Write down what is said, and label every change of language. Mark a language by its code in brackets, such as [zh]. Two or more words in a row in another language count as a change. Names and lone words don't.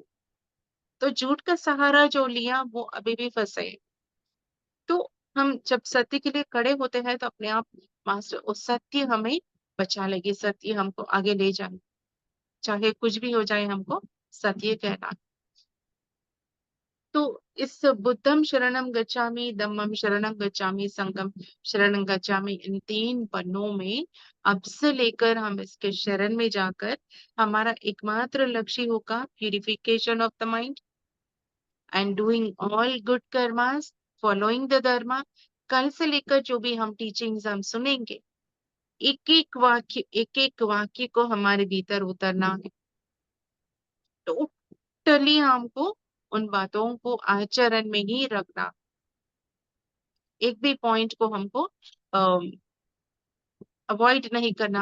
[hi] तो झूठ का सहारा जो लिया वो अभी भी फंसे हैं। तो हम जब सत्य के लिए खड़े होते हैं तो अपने आप मास्टर, वो सत्य हमें बचा लेगी, सत्य हमको आगे ले जाए, चाहे कुछ भी हो जाए, हमको सत्य कहना। तो इस [pi] बुद्धम शरणम गच्छामि, धम्मम शरणम गच्छामि, संघम शरणम गच्छामि, [hi] इन 3 पन्नों में अब से लेकर हम इसके शरण में जाकर हमारा एकमात्र लक्ष्य होगा [en] purification of the mind and doing all good karmas, following the dharma. [hi] कल से लेकर जो भी हम टीचिंग्स हम सुनेंगे, एक एक वाक्य को हमारे भीतर उतरना है। तो टोटली हमको उन बातों को आचरण में ही रखना, एक भी पॉइंट को हमको अवॉइड नहीं करना।